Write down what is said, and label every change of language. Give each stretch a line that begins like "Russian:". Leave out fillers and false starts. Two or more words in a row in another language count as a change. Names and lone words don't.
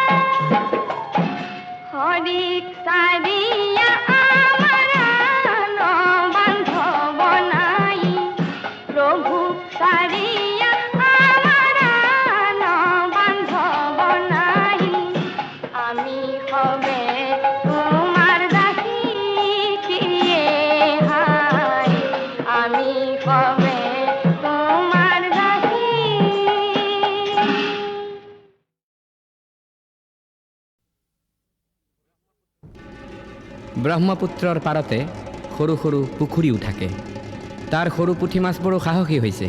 Bangla: হরিক সারিয়া আমার বান্ধব নাই প্রভু সারিয়া আমার বান্ধব নাই। আমি হবে তোমার দাসী কিয়ে হায় আমি হবে তোমার দাসী।
Assamese: ব্ৰহ্মপুত্ৰৰ পাৰতে সৰু সৰু পুখুৰীও থাকে। তাৰ সৰু পুঠি মাছবোৰো সাহসী হৈছে।